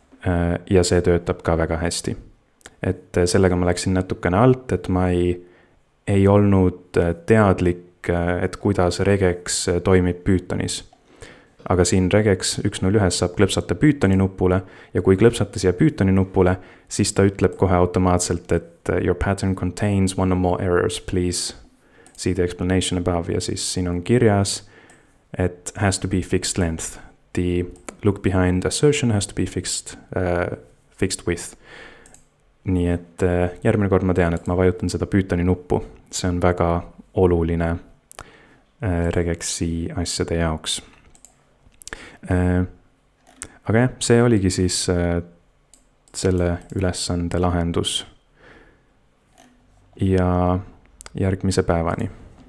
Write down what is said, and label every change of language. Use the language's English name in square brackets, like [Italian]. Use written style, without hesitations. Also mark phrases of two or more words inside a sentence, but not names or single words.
[Estonian] Ja see töötab ka väga hästi. Et sellega ma läksin natukene alt, et ma ei olnud teadlik, et kuidas regex toimib Pythonis. Aga siin regex 1.0.1 saab klõpsata Pythoni nupule ja kui klõpsata siia Pythoni nupule, siis ta ütleb kohe automaatselt, et [English] your pattern contains one or more errors, please see the explanation above. [Estonian] Ja siis siin on kirjas, et [English] has to be fixed length. The look behind assertion has to be fixed width. [Estonian] Nii et järgmine kord ma tean, et ma vajutan seda Pythoni nuppu. See on väga oluline regexi asjade jaoks. Aga jah, see oligi siis selle ülesande lahendus ja järgmise päevani.